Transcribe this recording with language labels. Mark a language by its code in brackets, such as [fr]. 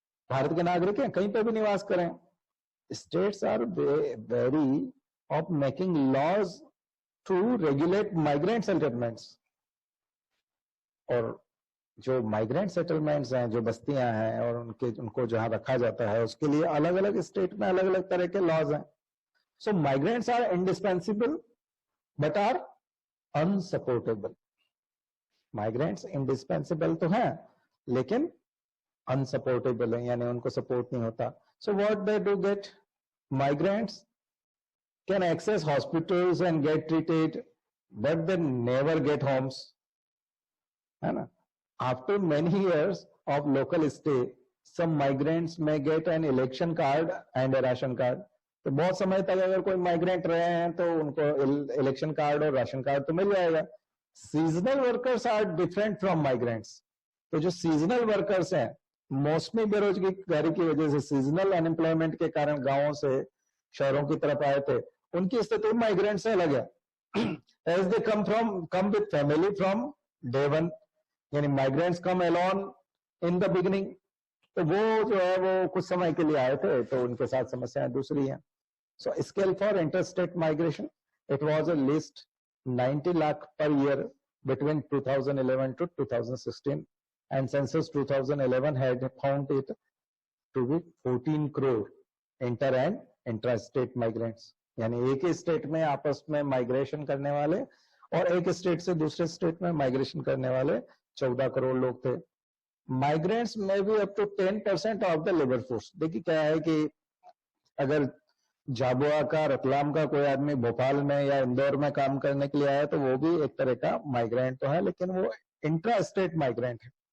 [hi] भारत के नागरिक हैं, कहीं पर भी निवास करें. [en] States are wary of making laws to regulate migrant settlements. [hi] और जो माइग्रेंट सेटलमेंट्स हैं, जो बस्तियां हैं और उनको जहां रखा जाता है, उसके लिए अलग अलग स्टेट में अलग अलग तरह के लॉज हैं. [en] So migrants are indispensable but are unsupportable. Migrants indispensable [hi] तो हैं, लेकिन unsupportable है, यानी उनको सपोर्ट नहीं होता. [en] So what they do get? Migrants can access hospitals and get treated, but they never get homes. [hi] है ना? [en] After many years of local stay, some migrants may get an election card and a ration card. [hi] तो बहुत समय तक अगर कोई migrant रहे हैं तो उनको इलेक्शन कार्ड और राशन कार्ड तो मिल जाएगा. [en] Seasonal workers are different from migrants. [hi] तो जो सीजनल वर्कर्स हैं, मौसमी बेरोजगारी की वजह से, सीजनल अनएम्प्लॉयमेंट के कारण गांवों से शहरों की तरफ आए थे, उनकी स्थिति माइग्रेंट से अलग है. [en] As they come with family from day one, यानी migrants come alone in the beginning. [hi] तो वो जो है वो कुछ समय के लिए आए थे, तो उनके साथ समस्याएं दूसरी हैं. [en] So scale for interstate migration, it was at least 90 lakh per year between 2011 to 2016, and census 2011 had found it to be 14 crore inter and intrastate migrants. [hi] यानी एक ही स्टेट में आपस में माइग्रेशन करने वाले और एक स्टेट से दूसरे स्टेट में माइग्रेशन करने वाले 14 करोड़ लोग थे. [en] migrants [hi] में भी [en] Up to 10% of the labour force. [hi] देखिए क्या है कि अगर झाबुआ का, रतलाम का कोई आदमी भोपाल में या इंदौर में काम करने के लिए आया तो वो भी एक तरह का माइग्रेंट तो है, लेकिन वो इंट्रा स्टेट माइग्रेंट है.